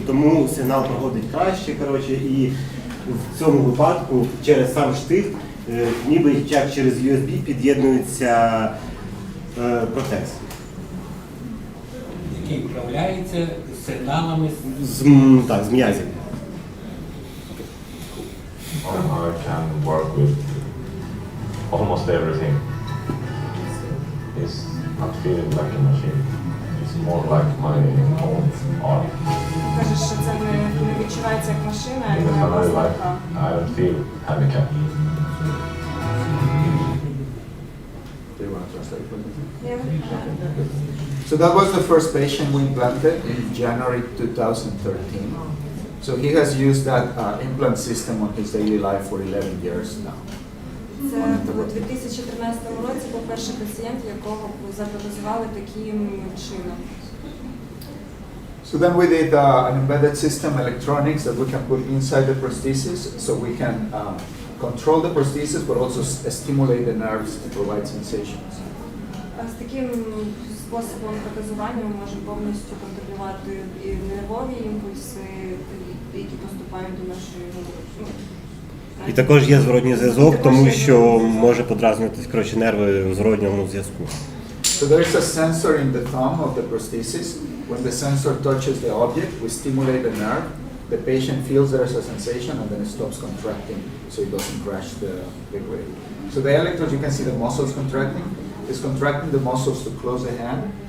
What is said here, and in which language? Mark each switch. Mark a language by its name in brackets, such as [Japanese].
[Ukrainian] Тому сигнал проходить краще, і в цьому випадку через сам штифт, ніби як через USB під'єднується протез. Який управляється сигналами з м'язів. [English] I can work with almost everything. It's not feeling like a machine. It's more like my own art. [Ukrainian] Кажеш, що це не відчувається як машина, а як [English] Because I [Ukrainian] власна [English] like, [Ukrainian] рука. [English] I don't feel handicapped. Do you want to translate for me? Yeah. So that was the first patient we implanted in January 2013. So he has used that implant system on his daily life for 11 years now. [Ukrainian] Це у 2013 році був перший пацієнт, якого запротезували таким чином. [English] So then we did an embedded system, electronics that we can put inside the prosthesis, so we can control the prosthesis, but also stimulate the nerves to provide sensations. [Ukrainian] З таким способом протезування ми можемо повністю контролювати і нервові імпульси, які поступають до нашої голови. І також є зворотній зв'язок, тому що може подразнюватись нерви в зворотньому зв'язку. [English] So there is a sensor in the thumb of the prosthesis. When the sensor touches the object, we stimulate the nerve. The patient feels there is a sensation and then it stops contracting so it doesn't crash the grade. So the electrodes, you can see the muscles contracting. It's contracting the muscles to close the hand.